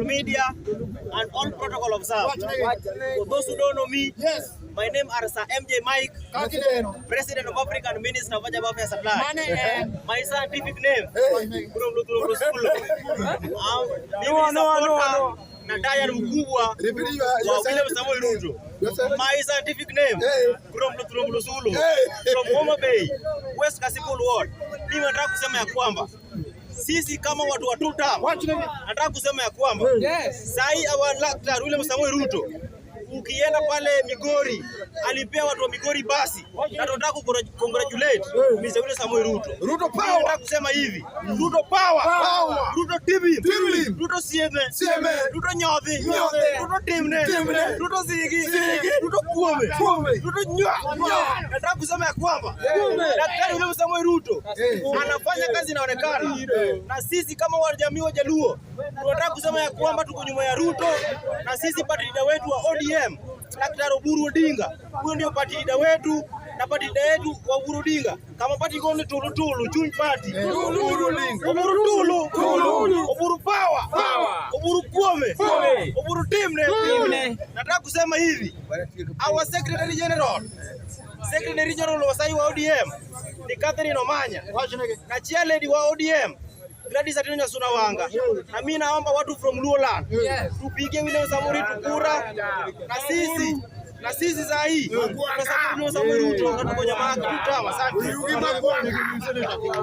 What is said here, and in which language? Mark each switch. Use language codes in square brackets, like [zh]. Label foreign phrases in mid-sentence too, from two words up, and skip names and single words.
[en] media, and all protocol observed. For those who don't know me, my name is Sir MJ Mike, President of African Minister of Welfare Supply. My scientific name, [sw] Nataya mkubwa wa William Samoei Ruto. [en] My scientific name, from Homa Bay, West Kasipul Ward. [sw] Mimi nataka kusema ya kwamba sisi kama watu wa tuta, nataka kusema ya kwamba sahi our Dr. William Samoei Ruto, ukienda pale Migori, alipea watu wa Migori basi, na tunataka congratulate Mr. William Samoei Ruto. [en] Ruto power. [sw] Nataka kusema hivi, [en] Ruto power, Ruto TV, Ruto CM, Ruto Nyothi, Ruto Timne, Ruto Zigi, Ruto Kuome, Ruto Nywa. [sw] Nataka kusema ya kwamba Daktari William Samoei Ruto anafanya kazi inaonekana, na sisi kama jamii wa Jaluo tunataka kusema ya kwamba tuko nyuma ya Ruto, na sisi [en] party leader [sw] wetu wa ODM Daktari Oburu Odinga, huyo ndio [en] party leader [sw] wetu, na [en] party leader [sw] yetu wa Oburu Odinga kama party gone Tulu Joint Party, Oburu Tulu, Oburu Power, Oburu Kuome, Oburu Timne. Nataka kusema hivi, our [en] Secretary General [sw] wa sai wa ODM ni Catherine Omanya, na [en] chair lady [sw] wa ODM Gladys Atieno Sunawanga. Na mimi naomba watu from Luoland tupige William Samoei Ruto kura, na sisi saa hii kwa sababu William Samoei Ruto tuko nyuma yake tutama.